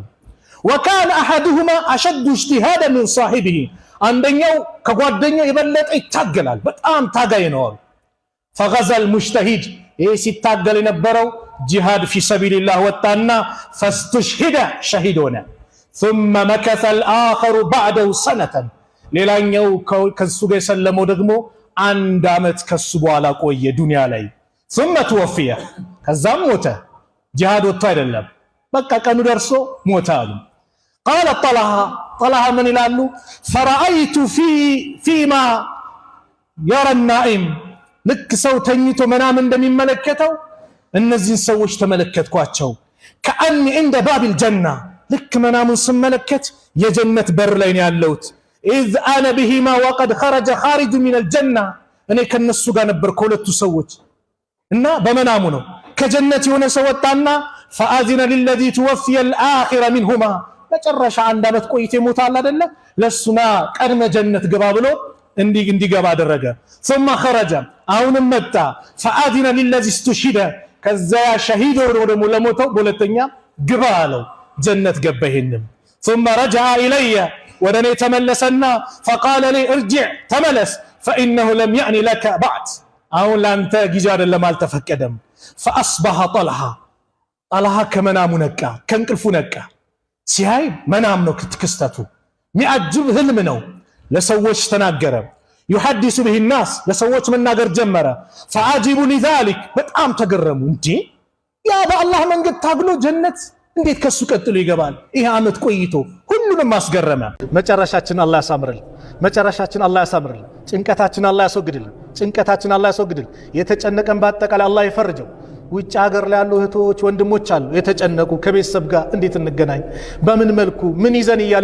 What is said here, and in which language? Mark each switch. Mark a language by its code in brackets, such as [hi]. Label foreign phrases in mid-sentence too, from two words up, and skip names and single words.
[ar] وكان أحدهما أشد اجتهادا من صاحبه [am] አንደኛው ከጓደኛው የበለጠ ይታገላል፣ በጣም ታጋይ ነው አሉ። [ar] فغزا المجتهد [am] ይህ ሲታገል የነበረው [ar] جهاد في سبيل الله [am] ወጣና ፈስቱሽሂደ ሸሂድ ሆነ። [ar] ثم مكث الآخر بعده سنة [am] ሌላኛው ከሱ ጋር የሰለመው ደግሞ አንድ አመት ከሱ በኋላ ቆየ ዱንያ ላይ። [ar] ثم توفي [am] ከዛም ሞተ። ጂሃድ ወጥቶ አይደለም በቃ ቀኑ ደርሶ ሞተ አሉ። [ar] قال طلحة [am] ምን ይላሉ? [ar] فرأيت فيما يرى النائم [am] ልክ ሰው ተኝቶ መናም እንደሚመለከተው እነዚህን ሰዎች ተመለከትኳቸው። ከአኒ እንደ [ar] بباب الجنة [am] ልክ መናሙን ስመለከት የጀነት በር ላይ ነው ያለሁት። ኢዝ [ar] أنا بهما وقد خرج خارج من الجنة [am] እኔ ከነሱ ጋር ነበር ከሁለቱ ሰዎች እና በመናሙ ነው ከጀነት የሆነ ሰው ወጣና [ar] فأذن للذي توفي الآخر منهما [am] መጨረሻ አንድ አመት ቆይቶ ይሞታል አይደለ ለሱና ቀድመ ጀነት ግባ ብሎ እንዲገባ አደረገ። [ar] ثم خرج [am] አሁንም መጣ [ar] فأذن للذي استشهد [am] ከዛ ሸሂድ ሆኖ ደግሞ ለሞተው በሁለተኛ ግባ አለው ጀነት ገባ። ይሄንም [ar] ثم رجع الي [am] ወደኔ ተመለሰና [ar] فقال لي ارجع [am] ተመለስ [ar] فانه لم يعني لك بعد [am] አሁን ላንተ ጊዜ አይደለም አልተፈቀደም። فاصبح طلحة ከመናሙ ነቃ ከእንቅልፉ ነቃ። ሲያይ መናም ነው ክስተቱ ሚያጅብ ህልም ነው። ለሰዎች ተናገረ። [ar] يحدث به الناس [am] ለሰዎች መናገር ጀመረ። [ar] فعجبوا لذلك [am] በጣም ተገረሙ። እንዴ ያ በአላህ መንገድ ታግሎ ጀነት እንዴት ከሱ ቀጥሎ ይገባል? ይሄ አመት ቆይቶ ሁሉንም አስገረመ። መጨረሻችን አላህ ያሳምርልን። መጨረሻችን አላህ ያሳምርልን። ጭንቀታችን አላህ ያስወግድልን። ጭንቀታችን አላህ ያስወግድልን። የተጨነቀን በአጠቃላይ አላህ ይፈርጀው። ውጭ ሀገር ላይ ያሉ እህቶች ወንድሞች አሉ የተጨነቁ ከቤተሰብ ጋር እንዴት እንገናኝ በምን መልኩ ምን ይዘን እያለ